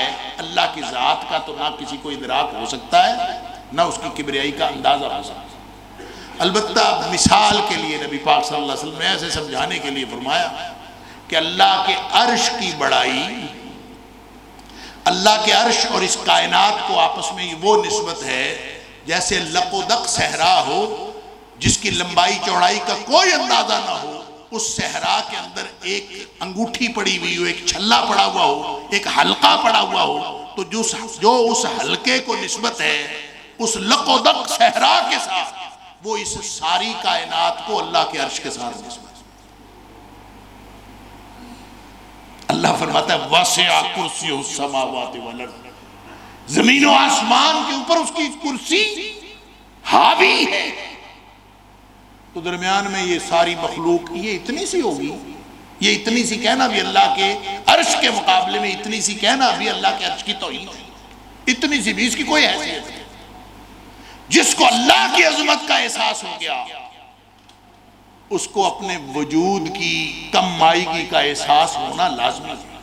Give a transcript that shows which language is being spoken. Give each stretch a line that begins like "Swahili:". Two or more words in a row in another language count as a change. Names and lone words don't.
Urdu: اللہ کی ذات کا تو نہ کسی کو ادراک ہو سکتا ہے، نہ اس کی کبریائی کا اندازہ ہو سکتا ہے. البتہ مثال کے لیے نبی پاک صلی اللہ علیہ وسلم نے ایسے سمجھانے کے لیے فرمایا کہ اللہ کے عرش کی بڑائی، اللہ کے عرش اور اس کائنات کو آپس میں وہ نسبت ہے جیسے لق و دق صحرا ہو جس کی لمبائی چوڑائی کا کوئی اندازہ نہ ہو. اس صحرا کے اندر ایک انگوٹھی پڑی ہوئی ہو، ایک چھلا پڑا ہوا ہو، ایک حلقہ پڑا ہوا ہو، تو جو اس حلقے کو نسبت ہے اس لق و دق صحرا کے ساتھ، وہ اس ساری کائنات کو اللہ کے عرش کے ساتھ نسبت. اللہ فرماتا ہے
Arabic: وَسِعَ كُرْسِيُّهُ السَّمَاوَاتِ وَالْأَرْضِ،
Urdu: زمین و آسمان کے اوپر اس کی کرسی حاوی ہے. تو درمیان میں یہ ساری مخلوق، یہ اتنی سی ہوگی، یہ اتنی سی کہنا بھی اللہ کے عرش کے مقابلے میں اتنی سی کہنا بھی اللہ کے عرش کی توہین ہے. اتنی سی بھی اس کی کوئی حیثیت نہیں. جس کو اللہ کی عظمت کا احساس ہو گیا اس کو اپنے وجود کی کم مائیگی کا احساس ہونا لازمی ہے.